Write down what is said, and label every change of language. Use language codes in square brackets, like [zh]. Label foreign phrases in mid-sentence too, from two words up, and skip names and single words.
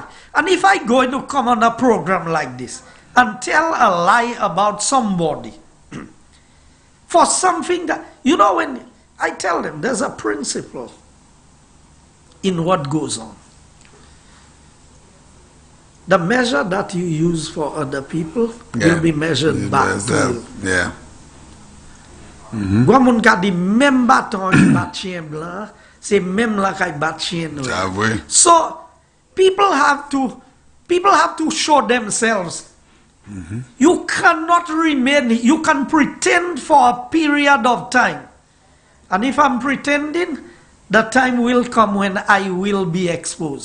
[en] And if I go to come on a program like this and tell a lie about somebody for something that, you know, when I tell them there's a principle in what goes on. The measure that you use for other people will be measured back to you. Yeah. [acf] Gwamun ka di même bâton qui bat chien blanc, c'est même là qui bat chien noir. [en] So people have to show themselves. You cannot remain, you can pretend for a period of time. And if I'm pretending, the time will come when I will be exposed.